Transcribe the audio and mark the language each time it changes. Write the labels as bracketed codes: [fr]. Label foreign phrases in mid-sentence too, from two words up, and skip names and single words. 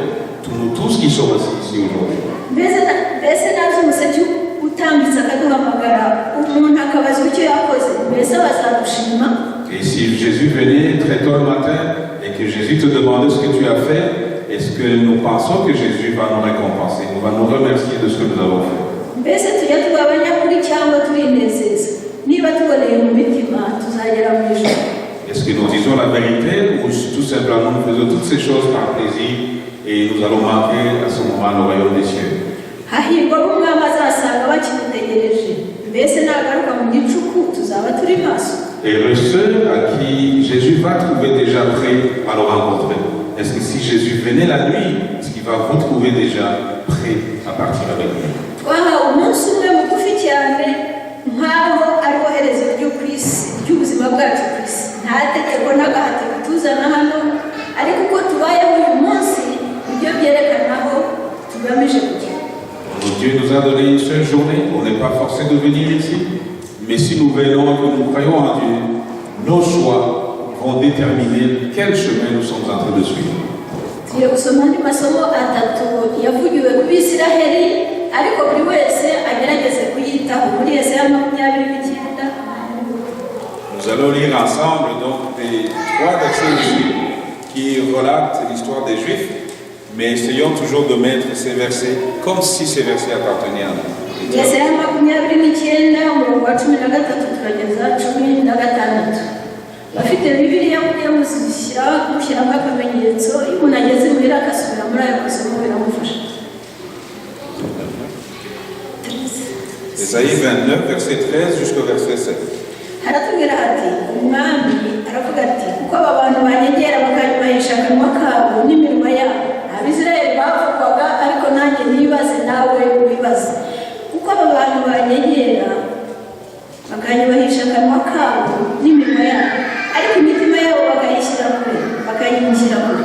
[fr] Nous tous qui sommes assis ici aujourd'hui. Et si Jésus venait très tôt le matin et que Jésus te demandait ce que tu as fait, est-ce que nous pensons que Jésus va nous récompenser, nous va nous remercier de ce que nous avons fait? Est-ce que nous disons la vérité ou tout simplement nous faisons toutes ces choses par plaisir et nous allons manquer à ce moment le royaume des cieux? [rw] hahirwa umwami azasanga bakimutegereje, mbese nagaruka mu gicuku tuzaba turi maso. [fr] Et ceux à qui Jésus va trouver déjà prêts à le rencontrer. Est-ce que si Jésus venait la nuit, est-ce qu'il va vous trouver déjà prêts à partir avec lui? [rw] Twahawe umunsi umwe mugufi cyane nk'aho ari wo herezo ry'ubuzima bwacu ku isi. Nta tegeko n'agahato bituzana hano, ariko uko tubayeho uyu munsi ibyo byerekana aho tugamije kugera. [fr] Dieu nous a donné une seule journée, on n'est pas forcé de venir ici, mais si nous venons et que nous croyons en Dieu, nos choix vont déterminer quel chemin nous sommes en train de suivre. [rw] Tugiye gusoma andi masomo atatu yavugiwe ku Bisiraheli, ariko buri wese agerageze kuyitaho. Muri Yesaya 29. [fr] Nous allons lire ensemble donc les 3 versets ici qui relatent l'histoire des Juifs, mais essayons toujours de mettre ces versets comme si ces versets appartenaient à nous. [rw] Yesaya 29 umurongo wa 13 turageza 16. Bafite Bibiliya mushyiramo akamenyetso, iyo umuntu ageze muhira agasubira muri ayo masomo biramufasha. [fr] Isaïe 29, verset 13 jusqu'au verset 7. [rw] Haratubwira ati, umwami aravuga ati, kuko aba bantu banyegera bakanyubahisha akanwa kabo n'iminwa yabo. Abisirayeli bavugwaga, ariko nanjye nibaze nawe wibaze. Kuko aba bantu banyegera bakanyubahisha akanwa kabo n'iminwa yabo, ariko imitima yabo bakayishyira kure, bakayimushyira kure.